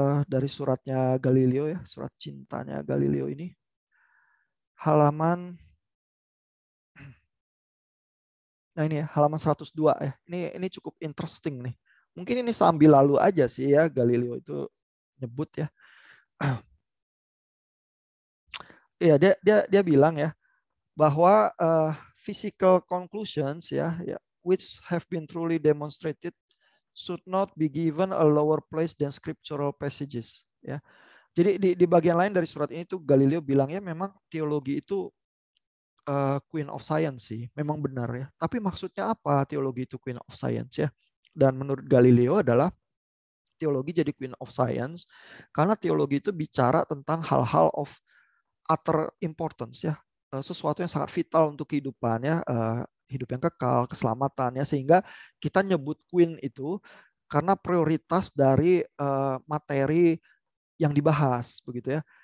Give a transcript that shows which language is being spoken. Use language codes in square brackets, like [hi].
[id] Dari suratnya Galileo ya, surat cintanya Galileo ini. Halaman, nah ini ya, halaman 102 ya. Ini cukup interesting nih. Mungkin ini sambil lalu aja sih ya, Galileo itu nyebut ya. Iya, dia bilang ya bahwa [en] physical conclusions ya, which have been truly demonstrated should not be given a lower place than scriptural passages ya. [id] Jadi di bagian lain dari surat ini tuh Galileo bilang ya memang teologi itu [en] queen of science [id] sih, memang benar ya. Tapi maksudnya apa teologi itu [en] queen of science [id] ya? Dan menurut Galileo adalah teologi jadi queen of science karena teologi itu bicara tentang hal-hal [en] of utter importance [id] ya, sesuatu yang sangat vital untuk kehidupan ya, hidup yang kekal, keselamatan ya, sehingga kita nyebut queen itu karena prioritas dari materi yang dibahas begitu ya.